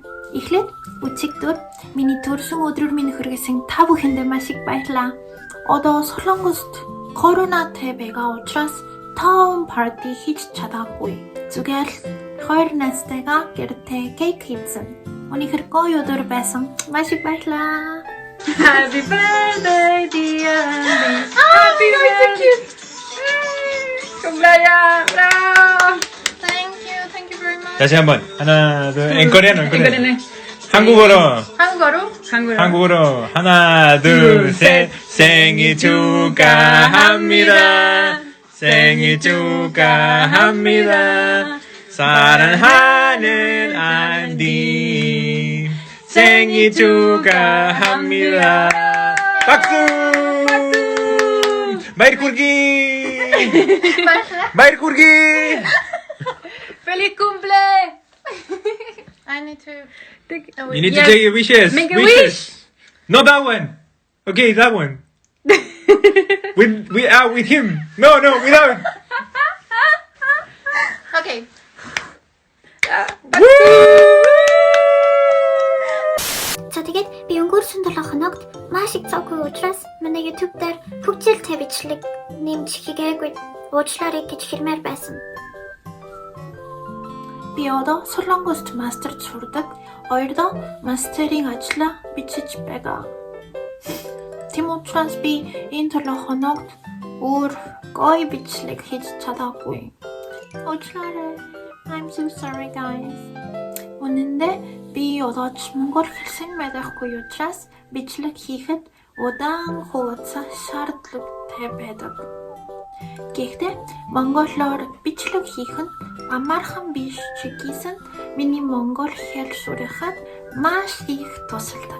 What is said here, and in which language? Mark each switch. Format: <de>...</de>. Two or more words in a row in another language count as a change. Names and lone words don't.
<mn>Эхлээд өчигдөр миний төрсөн өдрөөр минь хүргэсэн та бүхэндээ маш их баярлалаа. Одоо Солонгост коронавитой байгаа учраас тоон парти хийж чадаагүй. Зүгээр л хоёр найзтайгаа гэртээ кейк хийсэн. Өнөөдөр гоё өдөр байсан. Маш их баярлалаа.</mn> <en>Happy birthday, dear Andy. Happy birthday. Kumbayan. Bravo. Thank you very much.</en> <ko>다시 한번 하나 둘 앵커리는 앵커리네. 한국어로 한국어로 하나 둘 셋 생일 축하합니다. 생일 축하합니다. 사랑하는 안디 생일 축하합니다. 박수! 마이리 꿀기! 마이리 꿀기!</ko> <es>Feliz cumple.</es> <en>I need to You need to take your wishes. Make a wish. Not that one. Okay, that one. with him. No, without. Okay.</en> <mn>За тэгээд би өнгөрсөн 7 хоногт маш их завгүй учраас манай YouTube дээр хөгжил тавьчлаг нэмж хийгээгүй. Уучлаарай гэж хэлмээр байсан. Би одоо Солонгост мастерд сурдаг. Хоёрдоо мастерын ажлаа бичиж байгаа. Тийм учраас би энэ 7 хоногт өөр гоё бичлэг хийж чадаагүй. Уучлаарай.</mn> <en>I'm so sorry guys.</en> <mn>Үнэндээ би одоо ч монгол хэлсэн байхгүй учраас бичлэг хийхэд удаан хугацаа шаардлагатай байдаг. Гэхдээ монголоор бичлэг хийх нь амархан биш ч гэсэн миний монгол хэл сурахад маш их тусалдаг.</mn>